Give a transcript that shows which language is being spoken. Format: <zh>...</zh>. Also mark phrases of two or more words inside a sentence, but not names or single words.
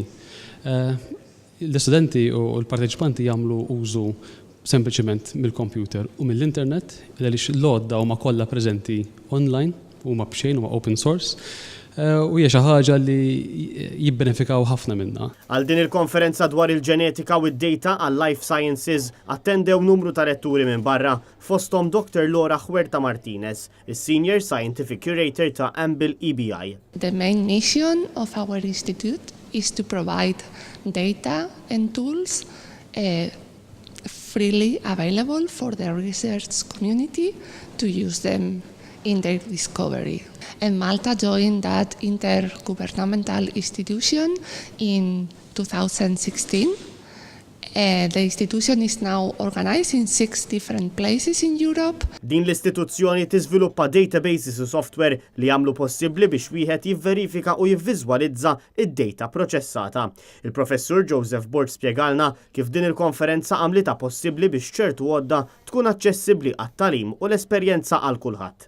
<mt>L-istudenti u l-parteċipanti jagħmlu użu sempliċement mill-computer u mill-internet għaliex l-għodda huma kollha preżenti online huma b'xejn huma</mt> <en>open source.</en> <mt>U hija xi ħaġa li jibbenefikaw ħafna minnha. Għal din il-konferenza dwar il-ġenetika u d-data għal</mt> <en>life sciences</en> <mt>attendew numru ta' retturi minn barra fosthom Dr. Laura Huerta Martinez, is-</mt> <en>Senior Scientific Curator</en> <mt>ta' EMBL-EBI.</mt> <en>The main mission of our institute is to provide data and tools freely available for the research community to use them in their discovery. And Malta joined that intergovernmental institution in 2016. The institution is now organized in 6 different places in Europe.</en> <mt>Din l-istituzzjoni tiżviluppa databases u software li jagħmlu possibbli biex wieħed jivverifika u jivviżwalizza id-data proċessata. Il-professur Joseph Borch spjegalna kif din il-konferenza għamlitha possibbli biex ċertu għodda tkun aċċessibbli għat-tagħlim u l-esperjenza għal kulħadd.</mt>